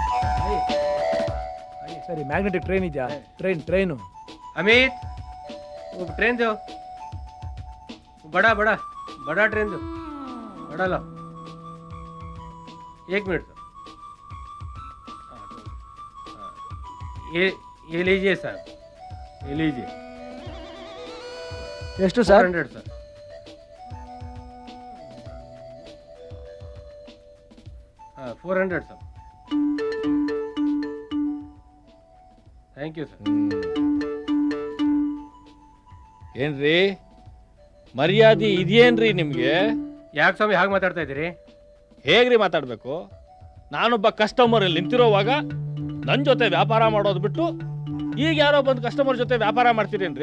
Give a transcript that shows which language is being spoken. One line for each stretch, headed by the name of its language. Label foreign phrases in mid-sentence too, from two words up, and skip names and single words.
Kannada: ಸರಿ
English: magnetic train
Kannada: ಇದೆಯಾ? ಟ್ರೈನು
Hindi: अमित वो ट्रेन दो बड़ा बड़ा बड़ा ट्रेन दो बड़ा लो 1 मिनट सर ये लीजिए सर ये लीजिए
Kannada: ಎಷ್ಟು ಸರ್?
Hindi: 400 सर हाँ 400 सर
English: thank you
Hindi: सर
Kannada: ಏನ್ರಿ ಮರ್ಯಾದೆ ಇದೆಯೇನ್ರಿ ನಿಮ್ಗೆ? ಯಾಕೆ ಸ್ವಾಮಿ ಹಾಗೆ ಮಾತಾಡ್ತಾ ಇದ್ದೀರಿ? ಹೇಗ್ರಿ ಮಾತಾಡ್ಬೇಕು? ನಾನೊಬ್ಬ ಕಸ್ಟಮರ್ ನಿಂತಿರೋವಾಗ ನನ್ನ ಜೊತೆ ವ್ಯಾಪಾರ ಮಾಡೋದು ಬಿಟ್ಟು ಈಗ ಯಾರೋ ಬಂದು ಕಸ್ಟಮರ್ ಜೊತೆ ವ್ಯಾಪಾರ ಮಾಡ್ತೀರೇನ್ರಿ?